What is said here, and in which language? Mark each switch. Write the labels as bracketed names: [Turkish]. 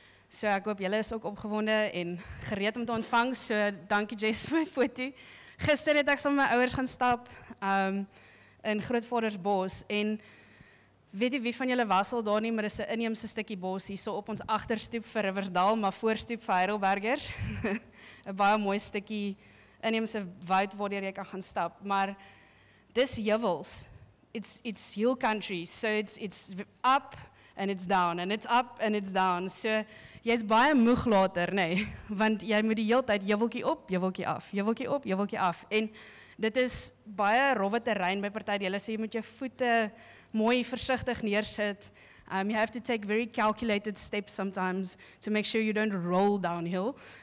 [Afrikaans] So ek hoop julle is ook opgewonde en gereed om te ontvang. So dankie Jess vir my foto. Gister het ek saam met my ouers gaan stap in Grootvadersbos en weet jy wie van julle was al daar nie, maar is 'n inheemse stukkie bos hier so op ons agterstoep vir Riversdal, maar voorstoep vir Heidelbergers. 'n baie mooi stukkie inheemse woud waar jy kan gaan stap, maar dis heuwels. [English] It's hill country, so it's up and it's down and it's up and it's down. [Afrikaans] So jy's baie moeg later, nee, want jy moet die hele tyd heuweltjie op, heuweltjie af, heuweltjie op, heuweltjie af. En dit is baie rowwe terrein by party dele, so jy moet jou voete mooi versigtig neersit. [English] You have to take very calculated steps sometimes to make sure you don't roll downhill.